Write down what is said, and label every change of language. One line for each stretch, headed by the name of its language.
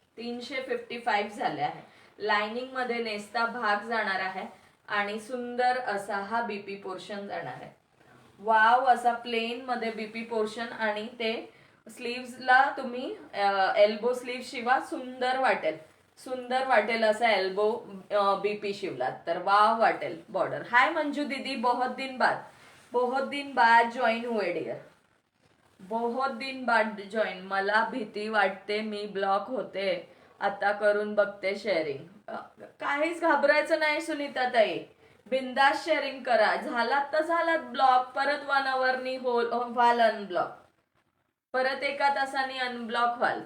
Marathi: 355 झाले आहे. लाइनिंग मध्ये नेसता भाग जाणार आहे आणि सुंदर असा हा बीपी पोर्शन जाणार आहे. वाव, असा प्लेन मध्ये बीपी पोर्शन आणि ते स्लीव्हजला तुम्ही एल्बो स्लीव्ह शिवा, सुंदर वाटेल, सुंदर वाटेल असा एल्बो बीपी शिवलात तर वाव वाटेल बॉर्डर.
Hindi: हाय मंजू दीदी, बहुत दिन बाद ज्वाइन हुए डियर, बहुत दिन बाद जॉईन.
Marathi: मला भीती वाटते, मी ब्लॉक होते, आता करून बघते शेअरिंग. काहीच घाबरायचं नाही सुनीताताई, बिंदास शेअरिंग करा. झालात तर झालात ब्लॉक, परत 1 आवरनी व्हाल अनब्लॉक, परत 1 तासाने अनब्लॉक व्हाल.